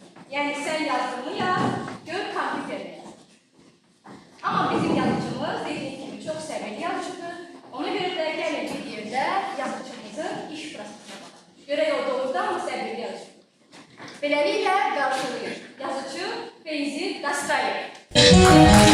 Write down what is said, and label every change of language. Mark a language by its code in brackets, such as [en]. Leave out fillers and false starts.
[tr] Yani sen yazdığını yaz, gör kompüterle yaz. Ama bizim yazıcımız dediğim gibi çok sevgili yazıcıdır. [az] Ona göre de gəlin bir yerdə yazıcımızın iş prosesine baxın. Görək o doğrudan mı sevgili yazıcı? Beləliklə qarşılayır yazıcı Feyzi Qastrayev.